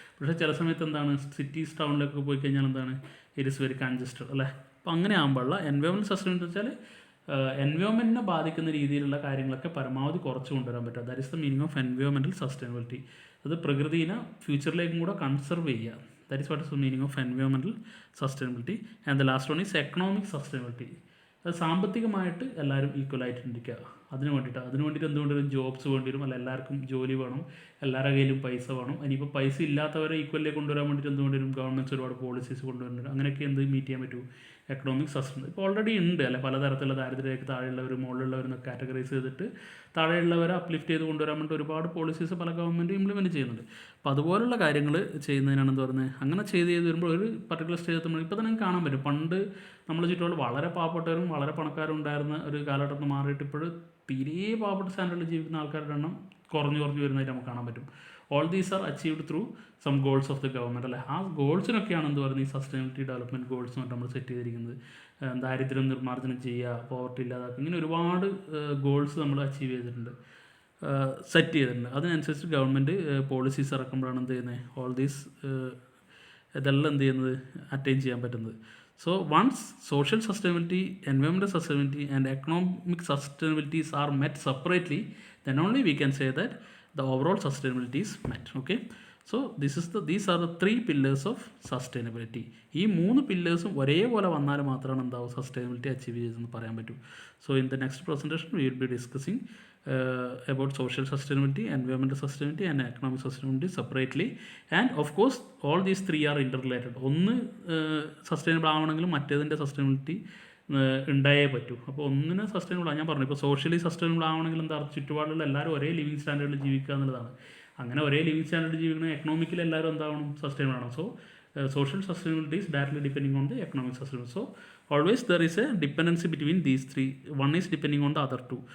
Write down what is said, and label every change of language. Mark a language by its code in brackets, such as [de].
[ml] പക്ഷേ ചില സമയത്ത് എന്താണ്, സിറ്റീസ് ടൗണിലൊക്കെ പോയി കഴിഞ്ഞാൽ എന്താണ്, [en] it is very congested [ml] അല്ലേ. അപ്പോൾ അങ്ങനെ ആകുമ്പോഴുള്ള എൻവയോൺമെൻറ്റ് സസ്റ്റൈനബിലിറ്റി വെച്ചാൽ എൻവയോൺമെൻറ്റിനെ ബാധിക്കുന്ന രീതിയിലുള്ള കാര്യങ്ങളൊക്കെ പരമാവധി കുറച്ച് കൊണ്ടുവരാൻ പറ്റുക. [en] That is the meaning of environmental sustainability. [ml] അത് പ്രകൃതിനെ ഫ്യൂച്ചറിലേക്കും കൂടെ കൺസർവ് ചെയ്യുക. [en] That is what is the meaning of environmental sustainability. And the last one is economic sustainability. [ml] അത് സാമ്പത്തികമായിട്ട് എല്ലാവരും ഈക്വലായിട്ട് ഇരിക്കുക. അതിന് വേണ്ടിയിട്ട് എന്തുകൊണ്ടും ജോബ്സ് വേണ്ടി വരും, അല്ല എല്ലാവർക്കും ജോലി വേണം, എല്ലാവരുടെ കയ്യിലും പൈസ വേണം. ഇനിയിപ്പോൾ പൈസ ഇല്ലാത്തവരെ ഈക്വലിലേക്ക് കൊണ്ടുവരാൻ വേണ്ടിയിട്ട് എന്തുകൊണ്ട് വരും, ഗവൺമെൻറ്റ്സ് ഒരുപാട് പോളിസീസ് കൊണ്ടുവരുന്നുണ്ട്. അങ്ങനെയൊക്കെ എന്ത് മീറ്റ് ചെയ്യാൻ പറ്റും, എക്കണോമിക് സസ്റ്റൈനബിലിറ്റി. ഇപ്പോൾ ഓൾറെഡി ഉണ്ട് അല്ലെ, പലതരത്തിലുള്ള ദാരിദ്ര്യരേഖയ്ക്ക് താഴെയുള്ളവർ മുകളിലുള്ളവരെന്നൊക്കെ കാറ്റഗറൈസ് ചെയ്തിട്ട് താഴെയുള്ളവരെ അപ്ലിഫ്റ്റ് ചെയ്ത് കൊണ്ടുവരാൻ വേണ്ടി ഒരുപാട് പോളിസീസ് പല ഗവൺമെൻറ് ഇംപ്ലിമെൻറ്റ് ചെയ്യുന്നുണ്ട്. അപ്പോൾ അതുപോലുള്ള കാര്യങ്ങൾ ചെയ്യുന്നതിനാണ് എന്ത് പറയുന്നത്, അങ്ങനെ ചെയ്ത് വരുമ്പോൾ ഒരു പർട്ടിക്കുലർ സ്റ്റേജ് എത്തുമ്പോൾ ഇപ്പോൾ തന്നെ കാണാൻ പറ്റും. പണ്ട് നമ്മുടെ ചുറ്റുപാട് വളരെ പാവപ്പെട്ടവരും വളരെ പണക്കാരും ഉണ്ടായിരുന്ന ഒരു കാലഘട്ടത്തിൽ മാറിയിട്ട് ഇപ്പോൾ തീരെ പാവപ്പെട്ട സ്റ്റാൻഡേർഡിൽ ജീവിക്കുന്ന ആൾക്കാരുടെ എണ്ണം കുറഞ്ഞു വരുന്നതായിട്ട് നമുക്ക് കാണാൻ പറ്റും. [en] all these are achieved through some goals of the government [ml] അല്ലെ. ആ ഗോൾസിനൊക്കെയാണ് എന്ത് പറയുന്നത് ഈ സസ്റ്റൈനബിലിറ്റി ഡെവലപ്മെൻറ്റ് ഗോൾസ് എന്ന് നമ്മൾ സെറ്റ് ചെയ്തിരിക്കുന്നത്. ദാരിദ്ര്യം നിർമ്മാർജ്ജനം ചെയ്യുക, പോവർട്ടി ഇല്ലാതാക്കുക, ഇങ്ങനെ ഒരുപാട് ഗോൾസ് നമ്മൾ അച്ചീവ് ചെയ്തിട്ടുണ്ട്, സെറ്റ് ചെയ്തിട്ടുണ്ട്. അതിനനുസരിച്ച് ഗവൺമെൻറ് പോളിസീസ് ഇറക്കുമ്പോഴാണ് എന്ത് ചെയ്യുന്നത്, ഓൾ ദീസ് ഇതെല്ലാം എന്ത് ചെയ്യുന്നത് അറ്റൈൻ ചെയ്യാൻ പറ്റുന്നത്. [en] So once social sustainability, environmental sustainability and economic sustainabilities are met separately, then only we can say that the overall sustainability is met. Okay, so these are the 3 pillars of sustainability. [ml] ഈ 3 പില്ലേഴ്സും ഒരേപോലെ വന്നാൽ മാത്രമാണ് എന്താവും sustainability achieve ചെയ്തെന്ന് പറയാൻ പറ്റും. [en] So in the next presentation we will be discussing about social sustainability, environmental sustainability and economic sustainability separately, and of course all these 3 are interrelated. [ml] ഒന്ന് sustainable ആവണമെങ്കിലും മറ്റേതിൻ്റെ sustainability ഉണ്ടായേ പറ്റൂ. അപ്പോൾ ഒന്നിനെ സസ്റ്റൈനബിൾ ആണ് ഞാൻ പറഞ്ഞു. ഇപ്പോൾ സോഷ്യലി സസ്റ്റൈനബിൾ ആവണമെങ്കിൽ എന്താ, ചുറ്റുപാടുള്ള എല്ലാവരും ഒരേ ലിവിങ് സ്റ്റാൻഡേർഡിൽ ജീവിക്കുക എന്നുള്ളതാണ്. അങ്ങനെ ഒരേ ലിവിങ് സ്റ്റാൻഡേർഡിൽ ജീവിക്കണം, എക്കണോമിക്കലി എല്ലാവരും എന്താവണം, സസ്റ്റൈനബിൾ ആണ്. [en] So social sustainability is directly depending on the economic sustainability. So always there is a dependency between these 3. One is depending on the other 2. That dependency also we will discuss in the upcoming presentation.